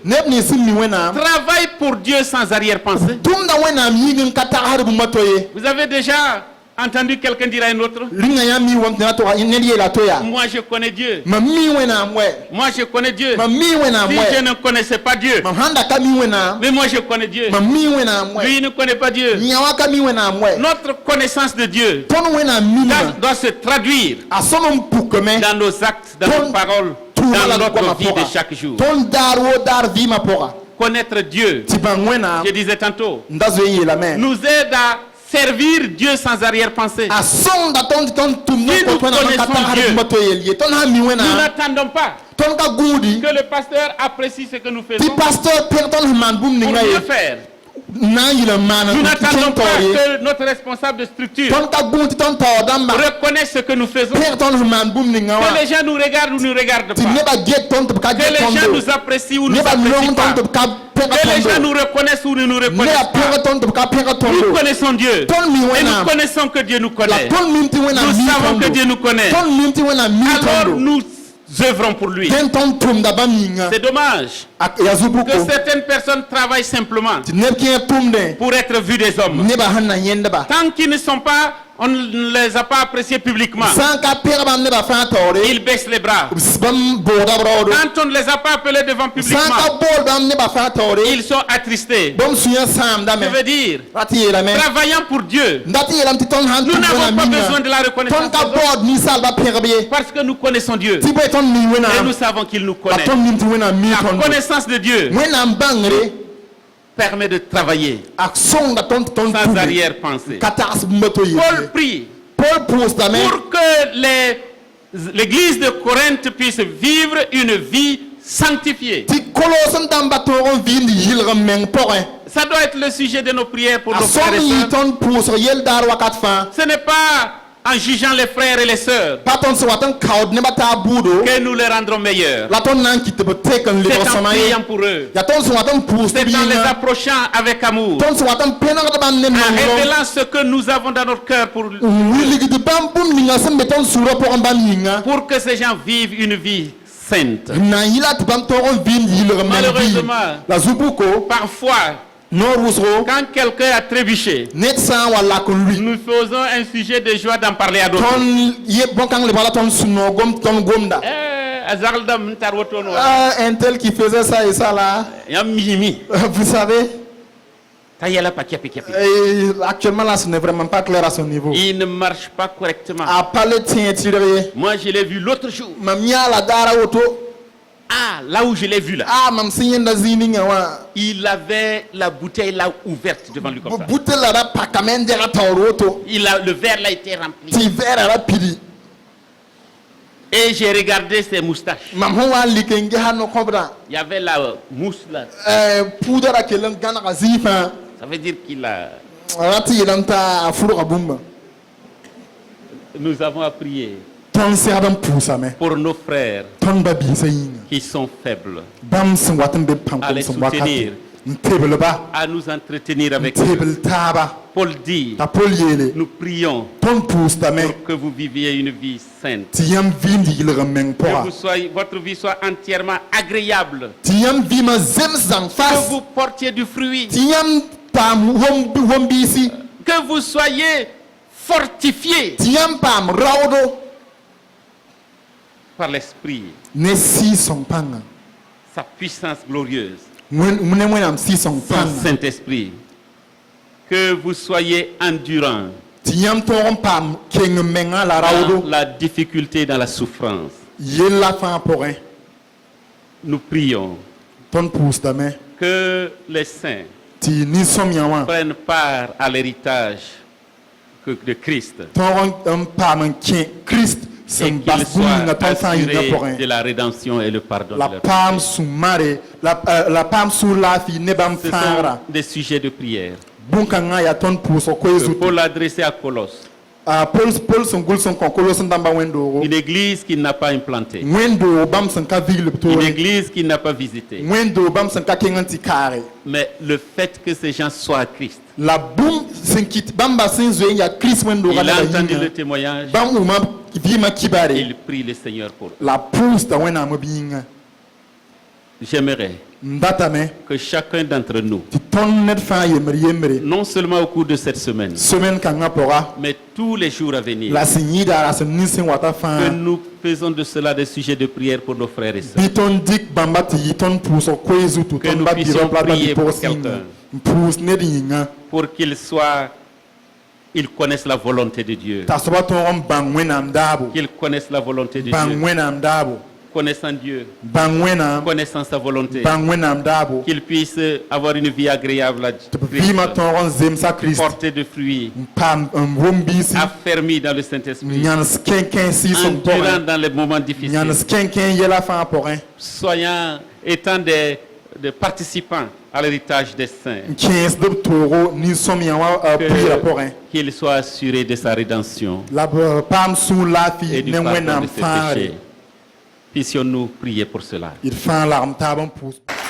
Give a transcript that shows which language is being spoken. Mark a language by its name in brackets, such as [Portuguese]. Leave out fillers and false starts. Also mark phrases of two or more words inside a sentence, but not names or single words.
[Mossi] neb nins sẽn mi wẽnnaam [French] travaillent pour Dieu sans arrière-pensée. [Mossi] tʋmda wẽnnaam yĩng n ka tagsd bũmba to ye [French] Vous avez déjà entendu quelqu'un dire à un autre, [Mossi] rĩnga yãmb mi wãm tɩ na tʋga ned yeela to yaa [French] moi je connais Dieu. [Mossi] mam mi wẽnnaam wɛ [French] Moi je connais Dieu. [Mossi] mam mi wẽnnaam [French] Si je [Mossi] wɛ [French] ne connaissais pas Dieu, [Mossi] mam sãn da ka mi wẽnnaam [French] mais moi je connais Dieu. [Mossi] mam mi wẽnnaam wɛ [French] Lui il ne connaît pas Dieu. [Mossi] yã wã ka mi wẽnnaam wɛ [French] Notre connaissance de Dieu [Mossi] tõnd wẽnnaam minga [French] doit se traduire [Mossi] a sõm n pukame [French] dans nos actes, dans nos paroles, [Mossi] tʋʋma la [French] dans [Mossi] goamã [French] notre vie de [Mossi] pʋga [French] chaque jour. [Mossi] tõnd daar woo daar vɩɩmã pʋga [French] Connaître Dieu, [Mossi] tɩ bãng wẽnnaam [French] je disais tantôt, [Mossi] n da zoe n yeelame [French] nous aide à servir Dieu sans arrière-pensée. [Mossi] a sõngda tõnd tɩ tõnd tʋm [French] Si nous [Mossi] n kõt wẽnnaam n ka [French] connaissons [Mossi] tagsd [French] Dieu, [Mossi] bũmba to yel ye tõnd sã n mi [French] Nous [Mossi] wẽnnaam [French] n'attendons pas [Mossi] tõnd ka gũudi [French] que le pasteur apprécie ce que nous [Mossi] tɩ [French] faisons pour [Mossi] pasteur pẽg tõnd sẽn maan bũmb ninga ye [French] mieux faire. [Mossi] na n yɩl n maan [French] Nous [Mossi] n [French] n'attendons [Mossi] kẽng [French] pas [Mossi] taoor ye [French] que notre responsable de structure [Mossi] tõnd ka gũud tɩ tõnd taoor dãmba [French] reconnaisse ce que nous faisons. [Mossi] pẽg tõnd sẽn maan bũmb ninga wã [French] Que les gens nous regardent ou ne nous regardent [Mossi] tɩ [French] pas. [Mossi] nebã get tõnd tɩ b ka [French] Que [Mossi] get [French] les gens [Mossi] tõndo [French] nous apprécient ou ne nous [Mossi] nebã [French] apprécient [Mossi] long [French] pas. [Mossi] tõnd tɩ b ka pẽga [French] Que les gens [Mossi] tõndo [French] nous reconnaissent ou ne nous [Mossi] nebã [French] reconnaissent [Mossi] pẽga [French] pas. [Mossi] tõnd tɩ b ka pẽga [French] Nous [Mossi] tõndo [French] connaissons Dieu. [Mossi] tõnd mi [French] Et nous [Mossi] wẽnnaam [French] connaissons que Dieu nous [Mossi] la [French] connaît. [Mossi] tõnd mim tɩ wẽnnaam [French] Nous [Mossi] mi [French] savons que [Mossi] tõndo [French] Dieu nous connaît. [Mossi] tõnd mim tɩ wẽnnaam mi [French] Alors [Mossi] tõndo [French] nous œuvrons pour lui. [Mossi] dẽn tõnd tʋmda bãmb yĩnga [French] C'est dommage [Mossi] yaa zu-buko [French] que certaines personnes travaillent simplement [Mossi] tɩ neb kẽ tʋmdẽ [French] pour être vus des hommes. [Mossi] nebã sẽn na yẽndba [French] Tant qu'ils ne sont pas, on ne les a pas appréciés publiquement. [Mossi] sã n ka pẽg bãmb nebã fãa taoore [French] Ils baissent les bras. [Mossi] bãmb boogda b raoodo [French] Quand on ne les a pas appelés devant [Mossi] sã n ka [French] publiquement, [Mossi] bool bãmb nebã fãa taoore [French] ils sont attristés. [Mossi] bãmb sũyã [French] Je [Mossi] sãamdame [French] veux dire, [Mossi] ra tɩ yeelame [French] travaillant pour Dieu, [Mossi] n dat tɩ yeelame tɩ tõnd sãn [French] nous [Mossi] tʋm [French] n'avons [Mossi] wẽnnaam [French] pas besoin [Mossi] yĩnga [French] de la reconnaissance [Mossi] tõnd ka [French] des autres [Mossi] baood ninsaalbã pẽgb ye [French] parce que nous connaissons Dieu. [Mossi] tɩ bõe tõnd mi [French] Et [Mossi] wẽnnaam [French] nous savons qu'il nous [Mossi] la [French] connaît. [Mossi] tõnd mim tɩ wẽnnaam mi [French] La [Mossi] tõndo [French] connaissance de Dieu [Mossi] wẽnnaam bãngre [French] permet de travailler [Mossi] a sõngda tõnd tɩ tõnd [French] sans [Mossi] tʋme [French] arrière-pensée. [Mossi] ka tags bũmba to Paul yelle [French] prie [Mossi] Paul pʋʋsdame [French] pour que l'église de Corinthe puisse vivre une vie sanctifiée. [Mossi] tɩ kolos n dãmba tõog n vɩɩnd yɩlg n meng pʋgẽ [French] Ça doit être le sujet de nos prières pour [Mossi] a [French] nos frères [Mossi] sõng [French] et [Mossi] yɩ [French] sœurs. [Mossi] tõnd pʋʋsg yell daar wakat fãa [French] Ce n'est pas en jugeant les frères et les sœurs [Mossi] pa tõnd sẽn wat n kaood nebã taa buudo [French] que nous les rendrons meilleurs. [Mossi] la tõnd na n kɩt tɩ b tek n lebg [French] C'est en [Mossi] sõma ye [French] priant pour eux. [Mossi] yaa tõnd sẽn wat n pʋʋs [French] C'est [Mossi] tɩ b [French] en les [Mossi] yĩnga [French] approchant avec amour. [Mossi] tõnd sẽn wat n pẽnegd bãmb ne [French] En [Mossi] nonglem [French] révélant ce que nous avons dans notre cœur pour [Mossi] wilgd bãmb bũmb ninga sẽn be tõnd sũurã pʋgẽ bãmb yĩnga [French] que ces gens vivent une vie sainte. [Mossi] n na n yɩla tɩ bãmb tõog n vɩɩnd yɩlg n meng [French] Malheureusement, [Mossi] la zu-buko [French] Parfois, [Mossi] noor wʋsgo [French] quand quelqu'un a trébuché, [Mossi] ned sã n wa lak n lʋɩ [French] nous faisons un sujet de joie d'en parler à d'autres. [Mossi] tõnd ye bõn-kãng lebga la tõnd sũ-noog tõnd gomda Azardam ntar wotono. [French] un tel qui faisait ça et ça là [Mossi] Yam mimi. [French] vous savez [Mossi] Tayela pa kiapi kiapi. [French] actuellement là ce n'est vraiment pas clair à son niveau Il ne marche pas correctement. a parlé [Mossi] tɩẽ tɩrg ye [French] Moi, je l'ai vu l'autre jour. [Mossi] mam yãa la daara woto [French] Ah, là où je l'ai vu là. [Mossi] mam sẽn yẽnda zĩig ninga wã [French] Il avait la bouteille là ouverte devant lui comme ça. [Mossi] bute la ra pakame n dɛga taoor woto [French] Le verre là était rempli. [Mossi] tɩ vɛɛra ra pidi [French] Et j'ai regardé ses moustaches. [Mossi] mam sẽn wa n lik n gesa no-kõbdã [French] Il y avait la mousse là. [Mossi] puudã ra kell n gãnega zĩig fãa [French] Ça veut dire qu'il a... [Mossi] ra tɩ yeelame t'a a fʋrga bũmba [French] Nous avons à prier [Mossi] tõnd segd n pʋʋsame [French] pour nos frères [Mossi] tõnd ba-biisã yĩnga [French] qui sont faibles. [Mossi] bãmb sẽn wat n be [French] À les [Mossi] pãn-kom sẽn wakate [French] soutenir. [Mossi] n tebl ba [French] à nous entretenir [Mossi] n [French] avec Dieu. [Mossi] tebl taaba [French] Paul dit, [Mossi] t'a Paul yeele [French] nous prions [Mossi] tõnd pʋʋsdame [French] pour que vous viviez une vie sainte. [Mossi] tɩ yãmb vɩɩnd yɩlg n meng [French] Que [Mossi] pʋga [French] votre vie soit entièrement agréable. [Mossi] tɩ yãmb vɩɩmã zems zãng [French] Que [Mossi] fas [French] vous portiez du fruit. [Mossi] tɩ yãmb paam wom-biisi [French] Que vous soyez fortifiés [Mossi] tɩ yãmb paam raoodo [French] par l'Esprit, [Mossi] ne sɩɩsõng pãnga [French] sa puissance glorieuse, [Mossi] ne wẽnnaam sɩɩsõng [French] son [Mossi] pãnga [French] Saint-Esprit. Que vous soyez endurants [Mossi] tɩ yãmb tõog n paam keng n menga la [French] dans [Mossi] raoodo [French] la difficulté, dans la souffrance. [Mossi] yella fãa pʋgẽ [French] Nous prions [Mossi] tõnd pʋʋsdame [French] que les saints [Mossi] tɩ nin-sõmyã wã [French] prennent part à l'héritage de Christ [Mossi] tõog n paam n kẽ Kirist [French] et [Mossi] sẽn [French] qu'ils [Mossi] bas bũmb-ninga [French] soient [Mossi] tõnd fãa yĩngã [French] assurés [Mossi] pʋgẽ [French] de la rédemption et le pardon de [Mossi] la [French] leurs [Mossi] paam [French] péchés. [Mossi] sũ-mare la paam sũur laafɩ ne bãmb [French] Ce [Mossi] fãagra [French] sont des sujets de prière [Mossi] bũn-kãngã yaa tõnd pʋʋsg koe [French] que [Mossi] zutu [French] Paul a adressé à Colosse, [Mossi] Paul sẽn gʋls n kõ kolos n dãmba wẽn-doogo [French] une église qu'il n'a pas implantée, [Mossi] wẽn-doog bãmb sẽn ka viglb [French] une [Mossi] toore [French] église qu'il n'a pas visitée. [Mossi] wẽn-doog bãmb sẽn ka kẽng n tɩ kaare [French] Mais le fait que ces gens soient à Christ, [Mossi] la bũmb sẽn kɩt bãmba sẽn zoe n yaa Kirist wẽn-doogã [French] il a [Mossi] la [French] entendu le [Mossi] yĩnga [French] témoignage, [Mossi] bãmb wʋma vɩɩmã kibare [French] il prie le Seigneur pour eux. [Mossi] la pʋʋsda wẽnnaam b yĩnga [French] J'aimerais [Mossi] n datame [French] que chacun d'entre nous, [Mossi] tɩ tõnd ned fãa yembre [French] non seulement au cours de cette semaine, [Mossi] somen kãngã pʋga [French] mais tous les jours à venir, [Mossi] la sẽn yɩɩda ra sẽn nin sẽn wata [French] que [Mossi] fãa [French] nous faisons de cela des sujets de prière pour nos frères et sœurs. [Mossi] bɩ tõnd dɩk bãmba tɩ yɩ tõnd pʋʋsg koe zutu [French] Que [Mossi] tõnd [French] nous [Mossi] ba [French] puissions [Mossi] bɩ la [French] prier [Mossi] bɩ [French] pour [Mossi] pʋgs yĩnga [French] quelqu'un. [Mossi] n pʋʋs ned yĩnga [French] Pour qu'ils connaissent la volonté de Dieu, [Mossi] t'a soaba tõog n bãng wẽnnaam daabo [French] qu'ils connaissent la volonté de [Mossi] bãng [French] Dieu, [Mossi] wẽnnaam daabo [French] connaissant Dieu, [Mossi] bãng wẽnnaam [French] connaissant sa volonté, [Mossi] bãng wẽnnaam daabo [French] qu'ils puissent avoir une vie agréable à [Mossi] tɩ b vɩɩmã Christ, tõog n zemsa Kirist [French] porter de fruits, [Mossi] n paam n wom-biisi [French] affermis dans le Saint-Esprit, [Mossi] yãns kẽ-kẽ sɩɩsem [French] endurant [Mossi] pʋgẽ [French] dans les moments difficiles, [Mossi] yãns kẽ-kẽ yɛla fãa pʋgẽ [French] étant des participants à l'héritage des saints, [Mossi] n kẽesd b toogo nin-sõmyã wã pʋɩɩra pʋgẽ [French] qu'ils soient assurés de sa rédemption [Mossi] la b paam sũur [French] et [Mossi] laafɩ [French] du [Mossi] ne [French] pardon [Mossi] wẽnnaam [French] de ses [Mossi] fãagre [French] péchés. Puissions-nous prier pour cela. [Mossi] d fãa lagem taab n pʋʋs